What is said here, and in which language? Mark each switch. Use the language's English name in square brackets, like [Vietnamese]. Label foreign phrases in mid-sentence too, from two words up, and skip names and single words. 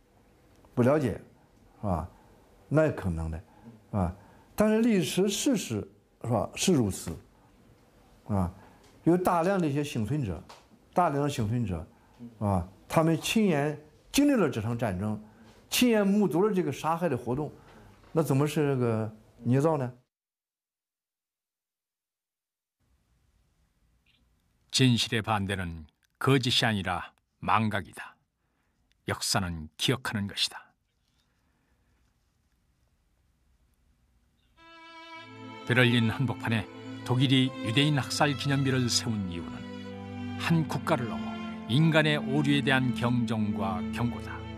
[Chinese] 啊，那也可能的，啊，但是历史事实是吧，是如此，啊，有大量的一些幸存者，啊，他们亲眼经历了这场战争，亲眼目睹了这个杀害的活动，那怎么是这个捏造呢？ [Korean] 진실의 반대는 거짓이 아니라 망각이다. 역사는 기억하는 것이다. 베를린 한복판에 독일이 유대인 학살 기념비를 세운 이유는 한 국가를 넘어 인간의 오류에 대한 경종과 경고다.